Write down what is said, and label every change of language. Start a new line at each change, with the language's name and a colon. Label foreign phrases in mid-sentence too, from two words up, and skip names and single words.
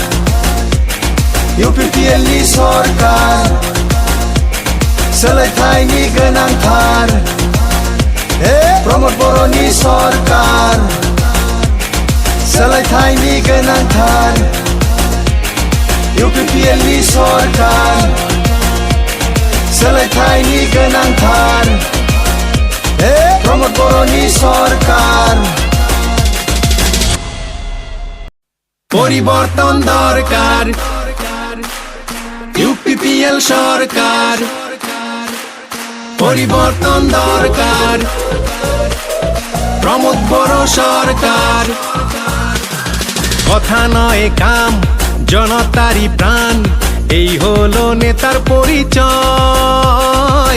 Bodo: UPPL नि सरकार सोलायथायनि गोनांथार प्रमोद बर'नि सरकार सोलायथायनि गोनांथार UPPL नि सरकार सोलायथायनि गोनांथार प्रमोद बर'नि सरकार
Bangla: পরিবর্তন দরকার, ইউপিপিএল সরকার, পরিবর্তন দরকার, প্রমোদ বড় সরকার। কথা নয় কাম, জনতারই প্রাণ, এই হলো নেতার পরিচয়।